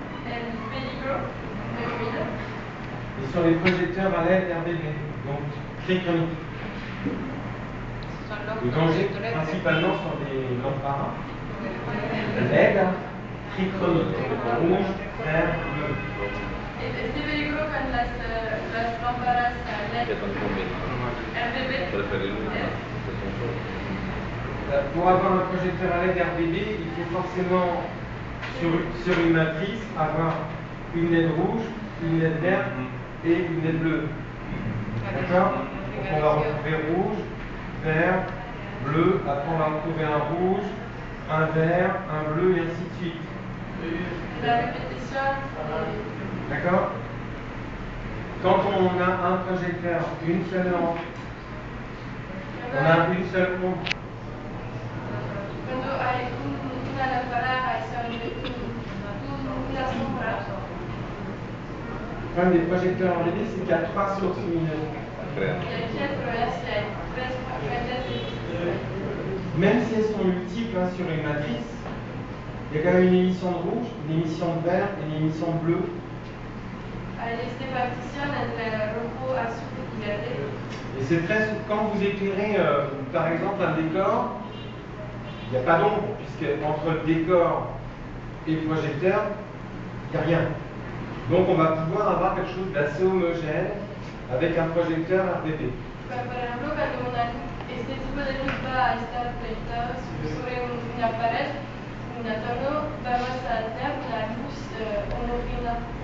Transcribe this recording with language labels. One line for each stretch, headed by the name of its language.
Spanish: El peligro de vida
French: Ils sont les projecteurs à LED RGB, donc trichroniques. Le danger principalement sont des lampes LED trichroniques, rouge, vert, bleu.
Spanish: Este peligro con las lámparas LED RGB
French: Pour avoir un projecteur à LED RGB, il faut forcément, sur une matrice, avoir une LED rouge, une LED verte et une LED bleue. D'accord? Donc on va retrouver rouge, vert, bleu, après on va retrouver un rouge, un vert, un bleu et ainsi de suite.
Spanish: la repetición
French: D'accord? Quand on a un projecteur, une seule lampe, on a une seule ombre.
Spanish: cuando hay una lámpara hay solamente una sombra.
French: Le problème des projecteurs RGB, c'est qu'il y a 3 sources lumineuses.
Spanish: Y aquí el problema es que hay tres fuentes de luz.
French: Même si elles sont multiples sur une matrice, il y a quand même une émission de rouge, une émission de vert et une émission de bleu.
Spanish: Hay esta partición entre rojo, azul y verde.
French: Et c'est très quand vous éclairez par exemple un décor, il n'y a pas d'ombre, puisque entre le décor et le projecteur, il n'y a rien. Donc on va pouvoir avoir quelque chose d'assez homogène avec un projecteur RGB.
Spanish: Por ejemplo, cuando este tipo de luz va a estar proyectado sobre una pared, un adorno, vamos a tener una luz homogénea.